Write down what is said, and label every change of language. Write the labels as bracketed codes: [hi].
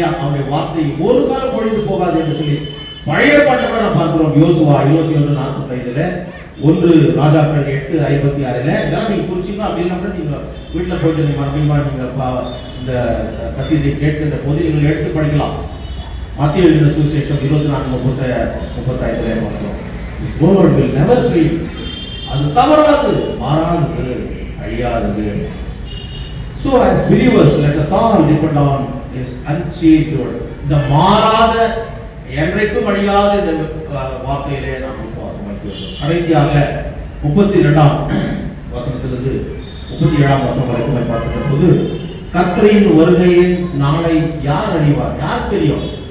[ta] அவருடைய வார்த்தை ஒரு காலம் ஒழிந்து போகாது என்று சொல்லி பழைய பாட்டை நாம் பார்க்கிறோம். யோசுவா 21:45, 1 ராஜாக்கள் 8:56. இதெல்லாம் நீங்க குறிச்சிங்க. அப்படின்னா நீங்க வீட்டுல போயிட்டு நீங்க இந்த சத்தியத்தை கேட்கின்ற போது நீங்கள் எடுத்து படிக்கலாம். மத்திய எழுதின சுவிசேஷம் 24:35 பார்க்கிறோம். [en] His word will never fail. [ta] அது தவறாது, மாறாதது, அழியாதது. [en] So as believers, let us all depend on His unchanged word. [ta] இந்த மாறாத, என்றைக்கும் அழியாத இந்த வார்த்தையிலே நாம் விசுவாசம் வைக்க வேண்டும். கடைசியாக 32ஆம் வசனத்திலிருந்து 37ஆம் வசனம் வரைக்கும் பார்க்கிற போது, கர்த்தரின் வருகையின் நாளை யார் அறிவார்? யார் தெரியும்?